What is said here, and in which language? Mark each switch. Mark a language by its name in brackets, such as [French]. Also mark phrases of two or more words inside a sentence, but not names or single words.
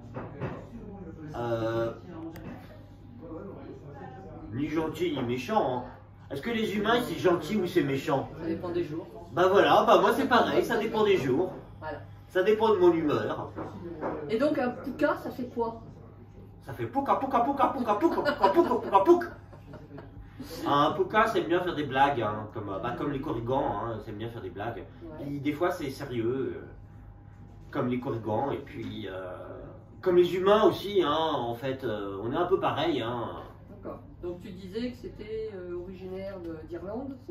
[French] Ni gentil ni méchant. Hein. Est-ce que les humains c'est gentil ou c'est méchant? Ça dépend des jours. Bah voilà, bah moi c'est pareil, ça dépend des jours. Voilà. Ça dépend de mon humeur. Et donc, un Puka, ça fait quoi? Ça fait pouka pouka pouka pouka pouka pouka pouka pouka pouka. Un pouka, c'est bien faire des blagues, hein, comme les corrigans, hein, c'est bien faire des blagues. Puis des fois c'est sérieux, comme les corrigans, et puis comme les humains aussi, hein, en fait, on est un peu pareil. Hein. D'accord. Donc, tu disais que c'était originaire d'Irlande, c'est